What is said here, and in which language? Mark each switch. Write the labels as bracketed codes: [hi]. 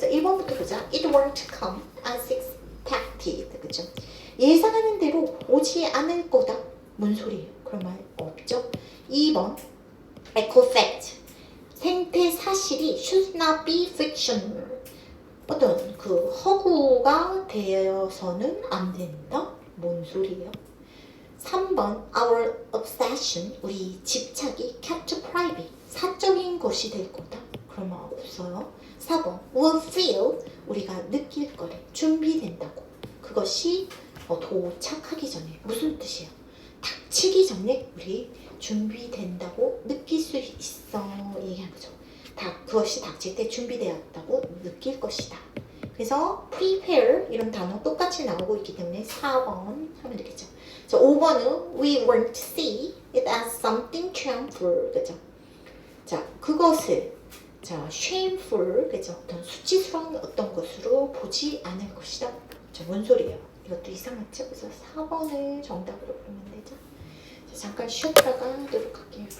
[ko] 그래서 1번부터 보자. [en] It won't come as expected. [ko] 그죠? 예상하는 대로 오지 않을 거다. 뭔 소리예요? 그런 말 없죠? 2번 [en] echo fact. [ko] 생태 사실이 [en] should not be fictional. [ko] 어떤 그 허구가 되어서는 안 된다? 뭔 소리예요? 3번 [en] our obsession. [ko] 우리 집착이 [en] kept private. [ko] 사적인 것이 될 거다. 그런 말 없어요. 4번 [en] will feel. [ko] 우리가 느낄 거래. 준비된다고. 그것이 도착하기 전에. 무슨 뜻이에요? 닥치기 전에 우리 준비된다고 느낄 수 있어 얘기하는 거죠. 그것이 닥칠 때 준비되었다고 느낄 것이다. 그래서 prepare 이런 단어 똑같이 나오고 있기 때문에 4번 하면 되겠죠. 자, 5번은 [en] we won't see it as something shameful. [ko] 그죠? 자, 그것을 shameful 그죠? 어떤 수치스러운 어떤 것으로 보지 않을 것이다. 자, 뭔 소리예요? 이것도 이상하죠? 그래서 4번을 정답으로 보면 되죠. 자, 잠깐 쉬었다가 하도록 할게요.